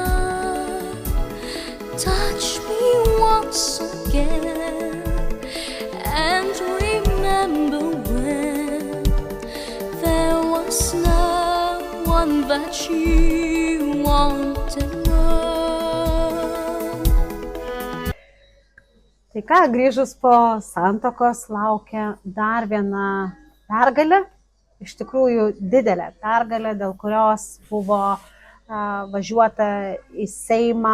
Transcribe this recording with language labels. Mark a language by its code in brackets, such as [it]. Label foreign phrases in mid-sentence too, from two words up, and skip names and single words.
[en] Touch me once again and remember when there was no one that you wanted more. [lt] Tai ką, grįžus po santuokos laukia dar viena pergalė, iš tikrųjų didelė pergalė, dėl kurios buvo važiuota į Seimą.